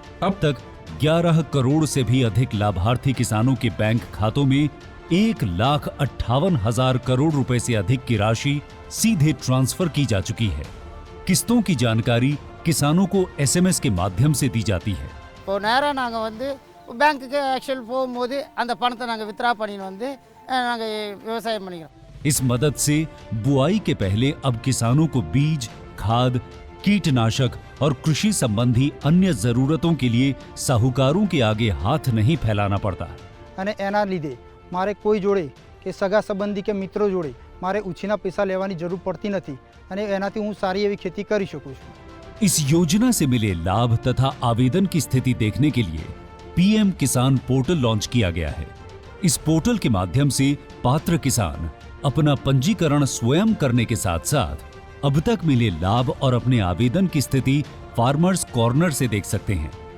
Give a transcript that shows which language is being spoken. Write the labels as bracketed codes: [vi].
[hi] अब तक 11 करोड़ से भी अधिक लाभार्थी किसानों के बैंक खातों में 1,58,000 करोड़ रुपए से अधिक की राशि सीधे ट्रांसफर की जा चुकी है। किस्तों की जानकारी किसानों को एसएमएस के माध्यम से दी जाती है। [ta] இப்போ நேரா நாங்க வந்து பேங்க்குக்கு ஆக்சுவல் போகும்போது அந்த பணத்தை நாங்க வித்ரா பண்ணின்னு வந்து நாங்க விவசாயம் பண்ணிக்கிறோம்। [hi] इस मदद से बुआई के पहले अब किसानों को बीज, खाद, कीटनाशक और कृषि संबंधी अन्य जरूरतों के लिए साहूकारों के आगे हाथ नहीं फैलाना पड़ता। [gu] અને એના લીધે મારે કોઈ જોડે કે સગા સંબંધી કે મિત્રો જોડે મારે ઉછીના પૈસા લેવાની જરૂર પડતી નથી અને એનાથી હું સારી એવી खेती કરી શકું છું। [hi] इस योजना से मिले लाभ तथा आवेदन की स्थिति देखने के लिए पीएम किसान पोर्टल लॉन्च किया गया है। इस पोर्टल के माध्यम से पात्र किसान अपना पंजीकरण स्वयं करने के साथ साथ अब तक मिले लाभ और अपने आवेदन की स्थिति फार्मर्स कॉर्नर से देख सकते हैं।